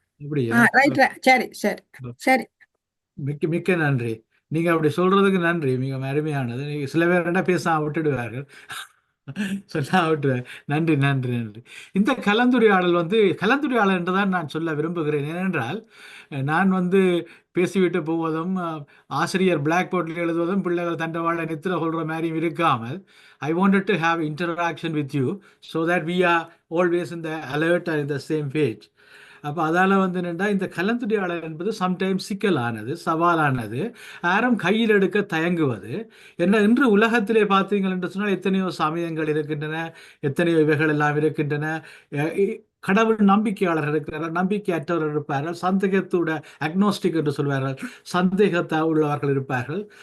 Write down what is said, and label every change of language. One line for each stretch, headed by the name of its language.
Tamil: அப்படியா? ரைட். சரி சரி சரி. மிக்க மிக்க நன்றி. நீங்க அப்படி சொல்றதுக்கு நன்றி. மிக அருமையானது. நீங்க சில பேர் என்ன பேசாம விட்டுடுவார்கள். சொன்னா விட்டுருவார். நன்றி நன்றி நன்றி. இந்த கலந்துரையாடல் கலந்துரையாடல் என்றுதான் நான் சொல்ல விரும்புகிறேன். ஏனென்றால் நான் பேசிவிட்டு போவதும் ஆசிரியர் பிளாக் போர்டில் எழுதுவதும் பிள்ளைகள் தண்டவாள நித்திர கொள்ற மாதிரியும் இருக்காமல்
English: I wanted to have interaction with you so that we are always in the alert and in the same page.
Tamil: அப்போ அதால் என்னென்னா இந்த கலந்துரையாடல் என்பது சம்டைம்ஸ் சிக்கலானது, சவாலானது, யாரும் கையில் எடுக்க தயங்குவது. என்ன இன்று உலகத்திலே பார்த்தீங்கள் என்று சொன்னால் எத்தனையோ சமயங்கள் இருக்கின்றன, எத்தனையோ இவைகள் எல்லாம் இருக்கின்றன. கடவுள் நம்பிக்கையாளர்கள் இருக்கிறார்கள், நம்பிக்கையற்றவர்கள் இருப்பார்கள், சந்தேகத்தோட அக்னோஸ்டிக் என்று சொல்வார்கள், சந்தேகத்தை உள்ளவர்கள் இருப்பார்கள்.